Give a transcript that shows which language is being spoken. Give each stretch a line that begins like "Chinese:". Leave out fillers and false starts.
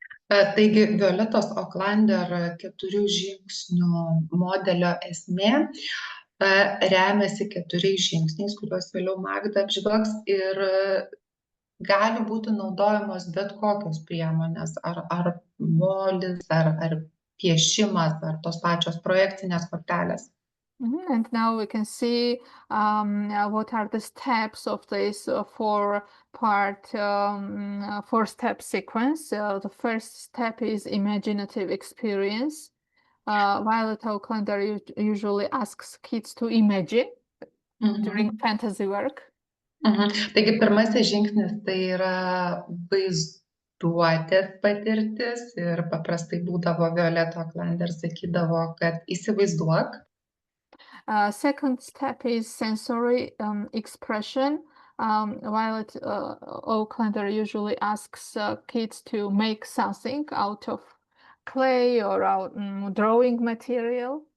Lithuanian: Taigi Violetos Aucklander 4 žingsnių modelio esmė remiasi 4 žingsniais, kuriuos vėliau Magda apžvelgs, ir gali būti naudojamos bet kokios priemonės, ar molis, ar piešimas, ar tos pačios projekcinės kortelės.
English: And now we can see what are the steps of this four-step sequence. The first step is imaginative experience. Violet Aucklander usually asks kids to imagine during fantasy work.
Lithuanian: Taigi pirmasis žingsnis tai yra vaizduotės patirtis, ir paprastai būdavo Violet Aucklander sakydavo, kad įsivaizduok.
English: Second step is sensory expression. Violet Aucklander usually asks kids to make something out of clay or out drawing material.